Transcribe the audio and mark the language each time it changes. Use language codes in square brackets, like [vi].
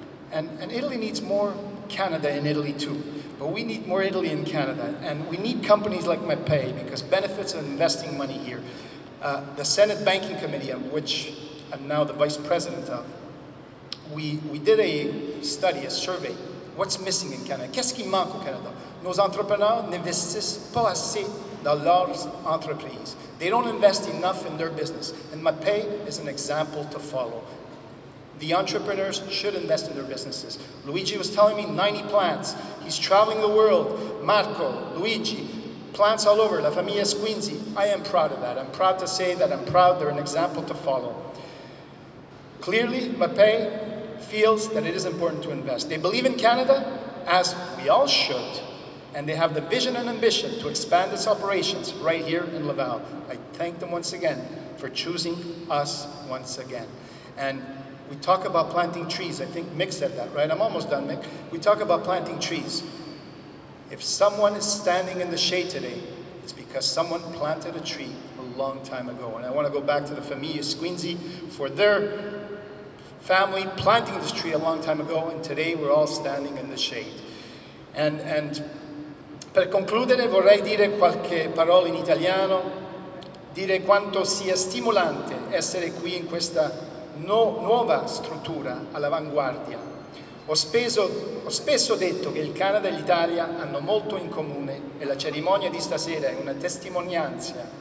[en] And Italy needs more Canada in Italy too. But we need more Italy in Canada. And we need companies like MAPEI because benefits of investing money here. The Senate Banking Committee, of which I'm now the Vice President of, we did a study, a survey. What's missing in Canada? [fr] Qu'est-ce qui manque au Canada? Nos entrepreneurs n'investissent pas assez dans leurs entreprises. [en] They don't invest enough in their business. And MAPEI is an example to follow. The entrepreneurs should invest in their businesses. Luigi was telling me 90 plants. He's traveling the world. Marco, Luigi, plants all over. La Famiglia Squinzi. I am proud of that. I'm proud to say that I'm proud they're an example to follow. Clearly, MAPEI feels that it is important to invest. They believe in Canada, as we all should, and they have the vision and ambition to expand its operations right here in Laval. I thank them once again for choosing us once again. And we talk about planting trees. I think Mick said that, right? I'm almost done, Mick. We talk about planting trees. If someone is standing in the shade today, it's because someone planted a tree a long time ago. And I want to go back to the Famiglia Squinzi for their family planting this tree a long time ago, and today we're all standing in the shade. [it] And per concludere vorrei dire qualche parola in italiano, dire quanto sia stimolante essere qui in questa nuova struttura all'avanguardia. Ho spesso detto che il Canada e l'Italia hanno molto in comune e la cerimonia di stasera è una testimonianza